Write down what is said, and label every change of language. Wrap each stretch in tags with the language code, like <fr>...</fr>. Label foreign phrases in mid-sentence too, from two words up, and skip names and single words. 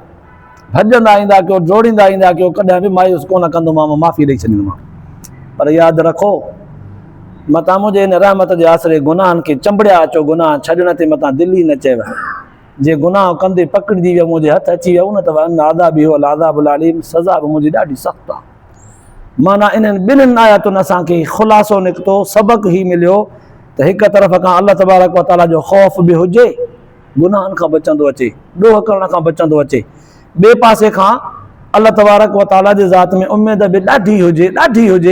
<sd>भॼंदा ईंदा कयो, डोड़ींदा ईंदा कयो, कॾहिं बि मायूस कोन कंदोमांव, माफ़ी ॾेई छॾींदोमांव. पर यादि रखो मतां मुंहिंजे हिन रहमत जे आसिरे गुनाहनि खे चंबड़िया अचो, गुनाह छॾण ते मतां दिलि ई न चयव. जे गुनाह कंदे पकड़िजी वियो, मुंहिंजे हथु अची वियो न त</sd> <ar>أن عذابي هو العذاب الأليم,</ar> <sd>सज़ा बि मुंहिंजी ॾाढी सख़्तु आहे. माना इन्हनि ॿिन्हिनि आयतुनि असांखे ख़ुलासो निकितो, सबक़ ई मिलियो त हिकु तरफ़ खां</sd> <ar>الله تبارك وتعالى</ar> <sd>जो ख़ौफ़ बि हुजे, गुनाहनि खां बचंदो अचे, ॾोह करण खां बचंदो अचे. ॿिए पासे खां</sd> <ar>الله تبارك وتعالى</ar> <sd>जे ज़ात में उमेद बि ॾाढी हुजे.</sd>